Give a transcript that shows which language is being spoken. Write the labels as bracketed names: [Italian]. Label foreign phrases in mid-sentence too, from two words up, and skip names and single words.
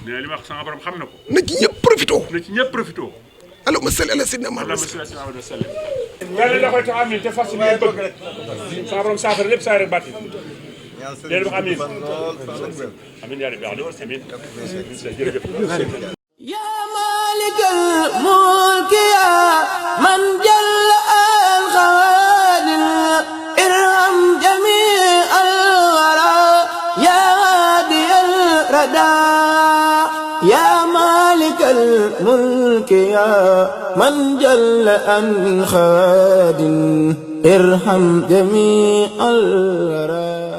[Wolof] nee li ma wax sama borom xam na ko. na ci ñëpp profito. na ci ñëpp profito. [Arabic] اللهم صل على سيدنا محمد. [Wolof] yàlla da koy tax amin te fas ngeen bëgg. sama borom saafara lépp saa rek bàtti. leen wax amin. amin [Arabic] يا ربي [Wolof] amin. jërëjëf. [Arabic] يا مالك الملك يا من جل الخوادم ارحم جميع الورى يا هادي الردى يا مالك الملك يا من جل الخوادم ارحم جميع الورى